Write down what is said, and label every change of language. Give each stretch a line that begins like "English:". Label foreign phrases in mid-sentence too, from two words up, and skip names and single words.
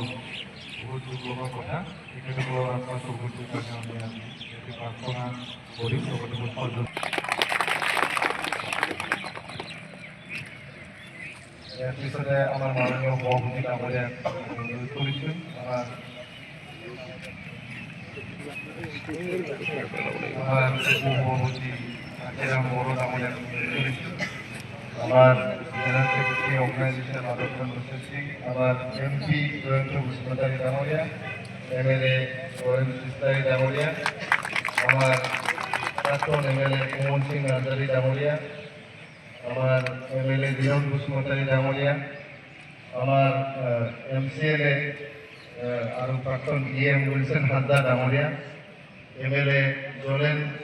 Assamese: বহুত দুখ লগা কথা। তেখেতসকলৰ আত্মা চকুটোৰ কাৰণে আমি প্ৰাৰ্থনা কৰিম। লগতে ইয়াৰ পিছতে আমাৰ মাননীয় সভাপতি ডাঙৰীয়াক অনুৰোধ কৰিছোঁ। আমার সভাপতি আখেরাম বড় ডাঙরিয়াক অনুরোধ কৰিছোঁ। আমার
English: general secretary organization
Assamese: মাধব চন্দ্র সিং, আমার এমপি জয়ন্ত বসুমতারি ডাঙরিয়া, এমএলএ লরেন্স সিস্তারি ডাঙরিয়া, আমার প্রাক্তন এমএলএ মোহন সিং হাজারি ডাঙরিয়া, আমার এমএলএ বিনোদ বসুমতারি ডাঙরিয়া, আমার এমসিএলএ আর প্রাক্তন ইএম উইলসন হাসদা ডাঙরিয়া, এমএলএ জোলেন